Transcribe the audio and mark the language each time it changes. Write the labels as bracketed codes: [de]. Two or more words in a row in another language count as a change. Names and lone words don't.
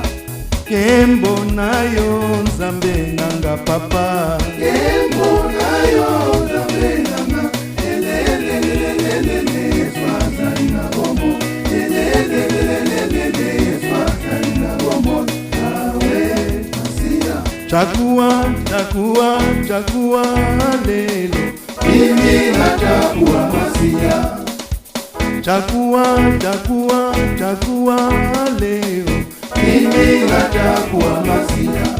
[ln] Kembo na yo Nzambe nanga papa, Kembo na yo Nzambe nanga, elelelelelele Yesu azali na bombo, elelelelelele Yesu azali na bombo, [sw] awe asiya. Chagua, chagua, chagua lelo, mimi nachagua Masiya. Chagua, chagua, chagua leo, mimi nachagua Masiya.